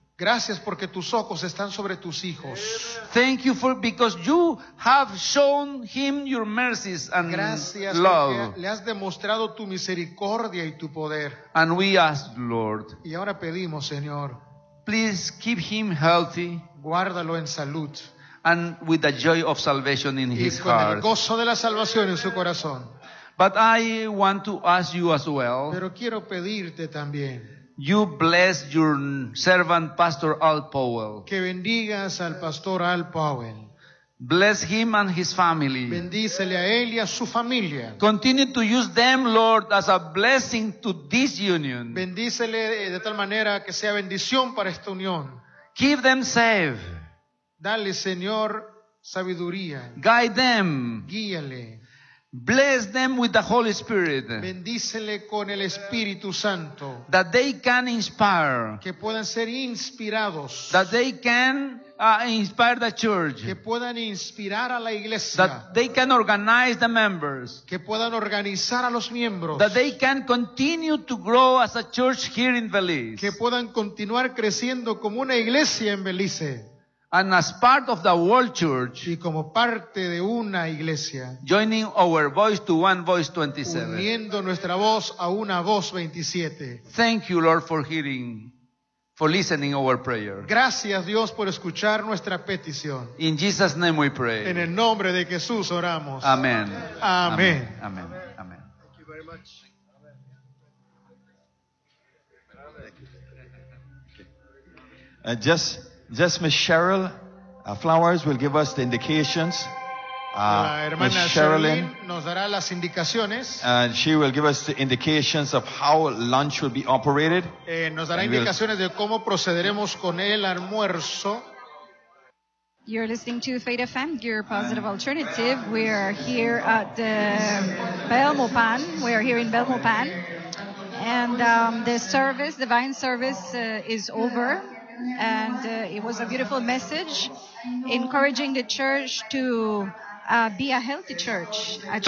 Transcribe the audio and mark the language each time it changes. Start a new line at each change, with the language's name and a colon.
Spanish: Gracias porque tus ojos están sobre tus hijos.
English: Thank you for because you have shown him your mercies and
Spanish: gracias
English: love.
Spanish: Le has demostrado tu misericordia y tu poder.
English: And we ask, Lord.
Spanish: Y ahora pedimos, Señor.
English: Please keep him healthy.
Spanish: Guárdalo en salud.
English: And with the joy of salvation in his heart.
Spanish: Y con el gozo de la salvación en su corazón.
English: But I want to ask you as well.
Spanish: Pero quiero pedirte también.
English: You bless your servant Pastor Al Powell.
Spanish: Que bendigas al Pastor Al Powell.
English: Bless him and his family.
Spanish: Bendícele a él y a su familia.
English: Continue to use them, Lord, as a blessing to this union.
Spanish: Bendícele de tal manera que sea bendición para esta unión.
English: Keep them safe.
Spanish: Dale, Señor, sabiduría.
English: Guide them.
Spanish: Guíale.
English: Bless them with the Holy Spirit.
Spanish: Bendícele con el Espíritu Santo.
English: That they can inspire.
Spanish: Que puedan ser inspirados.
English: That they can inspire the church.
Spanish: Que puedan inspirar a la iglesia.
English: That they can organize the members.
Spanish: Que puedan organizar a los miembros.
English: That they can continue to grow as a church here in Belize.
Spanish: Que puedan continuar creciendo como una iglesia en Belice.
English: And as part of the world church,
Spanish: y como parte de una iglesia,
English: joining our voice to one voice 27,
Spanish: uniendo nuestra voz a una voz 27.
English: Thank you, Lord, for hearing, for listening our prayer.
Spanish: Gracias, Dios, por escuchar nuestra petición.
English: In Jesus' name we pray.
Spanish: En el nombre de Jesús oramos.
English: Amen. Amen. Amen. Amen. Amen. Amen. Thank you very much. Just Miss Cheryl, Flowers will give us the indications.
Spanish: Miss Sherilyn nos dará las indicaciones.
English: And she will give us the indications of how lunch will be operated.
Spanish: Nos dará indicaciones de cómo procederemos con el almuerzo.
English: You're listening to Faith FM, your positive alternative. We are here at the Belmopan. We are here in Belmopan, and the service, divine service, is over. And it was a beautiful message encouraging the church to be a healthy church, a